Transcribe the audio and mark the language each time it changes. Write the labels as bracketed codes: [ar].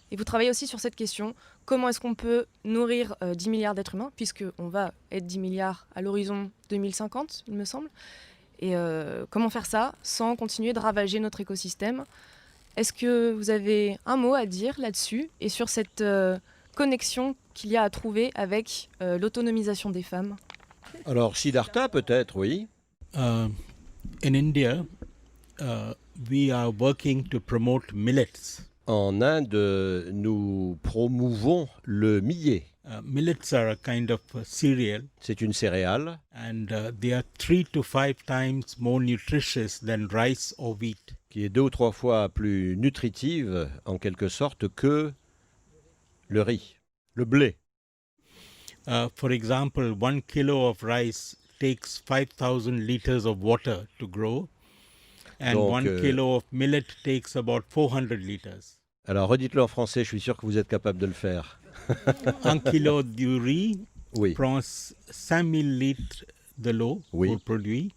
[fr] Et vous travaillez aussi sur cette question, comment est-ce qu'on peut nourrir 10 milliards d'êtres humains, puisqu'on va être 10 milliards à l'horizon 2050, il me semble. Et comment faire ça sans continuer de ravager notre écosystème? Est-ce que vous avez un mot à dire là-dessus et sur cette connexion qu'il y a à trouver avec l'autonomisation des femmes? Alors, Siddhartha, peut-être, oui. [en] In India, we are working to promote millets. [fr] En Inde, nous promouvons le millet. [en] Millets are a kind of cereal. [fr] C'est une céréale. [en] And they are 3 to 5 times more nutritious than rice or wheat. [fr] Qui est 2 ou 3 fois plus nutritive, en quelque sorte, que le riz, le blé. [en] For example, 1 kilo of rice takes 5,000 liters of water to grow. And [fr] Donc, [en] 1 kilo of millet takes about 400 liters. [fr] Alors, redites-le en français, je suis sûr que vous êtes capable de le faire. 1 kilo du riz prend 5000 litres de l'eau pour produire.